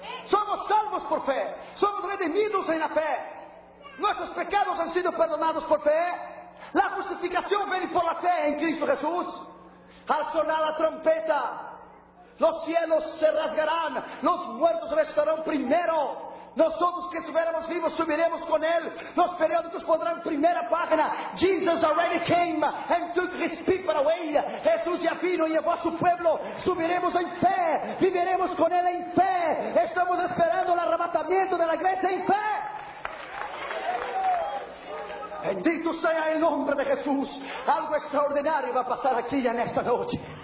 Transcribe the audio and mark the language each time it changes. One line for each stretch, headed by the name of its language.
Spanish: Somos salvos por fe, somos redimidos en la fe. Nuestros pecados han sido perdonados por fe. La justificación viene por la fe en Cristo Jesús. Al sonar la trompeta, los cielos se rasgarán, los muertos resucitarán primero. Nosotros que estuviéramos vivos subiremos con Él. Los periódicos pondrán primera página:
English: Jesus already came and took His people away.
Spanish: Jesús ya vino y llevó a su pueblo. Subiremos en fe, viviremos con Él en fe. Estamos esperando el arrebatamiento de la iglesia en fe. Bendito sea el nombre de Jesús. Algo extraordinario va a pasar aquí en esta noche.